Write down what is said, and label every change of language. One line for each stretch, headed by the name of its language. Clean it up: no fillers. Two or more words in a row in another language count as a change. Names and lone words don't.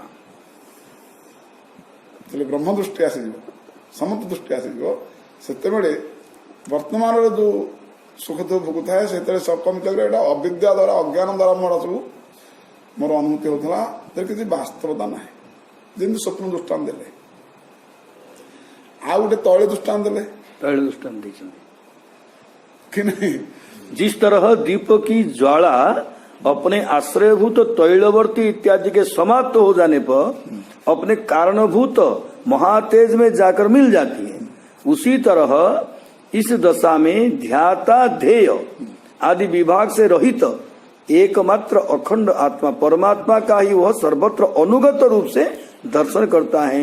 Odia: ଯେତେବେଳେ ବ୍ରହ୍ମ ଦୃଷ୍ଟି ଆସିଯିବ, ସମତ୍ଵ ଦୃଷ୍ଟି ଆସିଯିବ, ସେତେବେଳେ ବର୍ତ୍ତମାନର ଯୋଉ ସୁଖ ଦୁଃଖ ଭୋଗୁଥାଏ ସେତେବେଳେ ସବକମି କହିଲେ ଏଇଟା ଅବିଦ୍ୟା ଦ୍ୱାରା ଅଜ୍ଞାନ ଦ୍ୱାରା ମୋର ସବୁ ମୋର ଅନୁଭୂତି ହେଉଥିଲା, ଏଥିରେ କିଛି ବାସ୍ତବତା ନାହିଁ। ଯେମିତି ସ୍ୱପ୍ନ ଦୃଷ୍ଟାନ୍ତ ଦେଲେ, ଆଉ ଗୋଟେ ତୈଳ ଦୃଷ୍ଟାନ୍ତ ଦେଲେ,
Hindi: तैल दृष्टांत दीजिए कि नहीं। जिस तरह दीप की ज्वाला अपने आश्रयभूत तैलवर्ती इत्यादि के समाप्त हो जाने पर अपने कारणभूत महातेज में जाकर मिल जाती है, उसी तरह इस दशा में ध्याता ध्येय आदि विभाग से रहित एकमात्र अखंड आत्मा परमात्मा का ही वह सर्वत्र अनुगत रूप से दर्शन करता है।